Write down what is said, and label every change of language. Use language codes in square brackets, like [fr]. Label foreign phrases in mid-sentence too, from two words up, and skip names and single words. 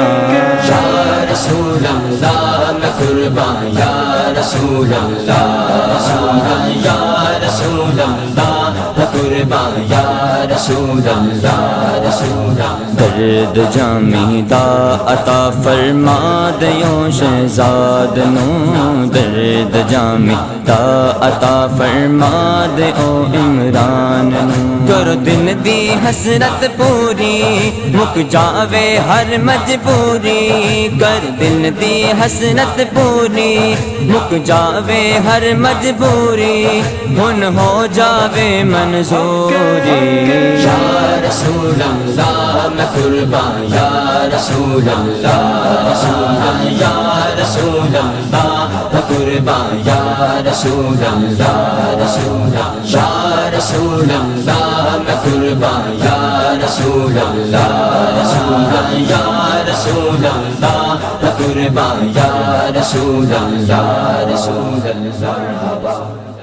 [ar] یا رسول اللہ [pa] میں قربان [ar] یا رسول اللہ یا رسول اللہ [pa] میں قربان [ar] یا رسول اللہ رسول اللہ۔ [pa] درد جامی دا عطا فرما دیو شہزاد نو، درد جامی دا عطا فرما دیو عمران نو۔ کرو دل دی حسرت پوری مک جاوے ہر مجبوری، کر دل دی حسرت پوری مک جاوے ہر مجبوری، ہن ہو جاوے منظوری۔ [ar] یا رسول اللہ [pa] میں قربان [ar] یا رسول اللہ یا رسول اللہ [pa] میں قربان [ar] یا رسول اللہ رسول اللہ۔ یا رسول اللہ [pa] میں قربان [ar] یا رسول اللہ یا رسول اللہ [pa] میں قربان [ar] یا رسول اللہ رسول اللہ۔